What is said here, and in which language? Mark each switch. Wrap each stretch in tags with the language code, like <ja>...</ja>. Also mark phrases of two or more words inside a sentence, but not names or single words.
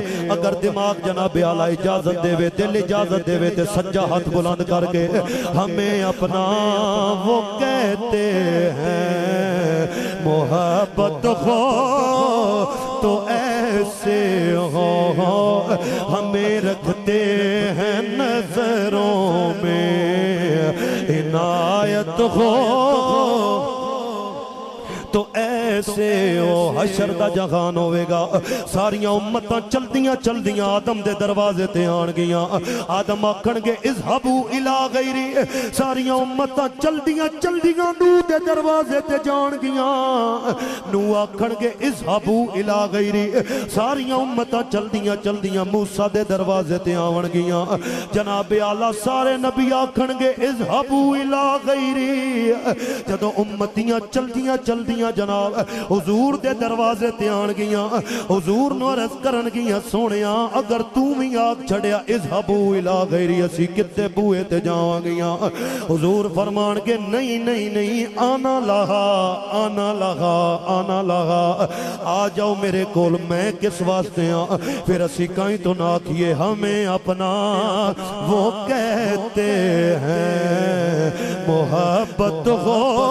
<pa>اگر دماغ جناب اعلیٰ اجازت دے وے دل اجازت دے وے تے سجا ہاتھ بلند کر کے</pa> <ur>ہمیں اپنا وہ کہتے ہیں محبت ہو تو ایسے ہو۔ ہمیں رکھتے ہیں نظروں میں عنایت ہو تو ایسے ہو۔</ur> <pa>حشر دا جہان ہوئے گا ساریاں امتاں چل دیاں آدم دے دروازے تے آن گیاں۔ آدم آکھن گے</pa> <ar>اذهبوا الى غیری،</ar> <pa>ساریاں امتاں چل دیاں نو دے دروازے تے جان گیاں۔ نو آکھن گے</pa> <ar>اذهبوا الى غیری،</ar> <pa>ساریاں امتاں چل دیاں موسیٰ دے دروازے تے آون گیاں۔ جناب اعلیٰ سارے نبی آکھن گے</pa> <ar>اذهبوا الى غیری،</ar> <pa>جدو امتیاں چل دیاں جناب حضور دے دروازے تے آن گیاں۔ حضور نو عرض کرن گیاں سونیاں اگر تو بھی آگ چھڑیا</pa> <ar>اذهبوا الى غیری</ar> <pa>اسی کتے بوئے تے جاواں گیاں۔ حضور فرمان کے نہیں آنا لہا آ جاؤ میرے کول میں کس واسطے ہاں۔</pa> <ur>پھر اسی کہیں تو نہ کیے ہمیں اپنا وہ کہتے ہیں محبت ہو۔</ur>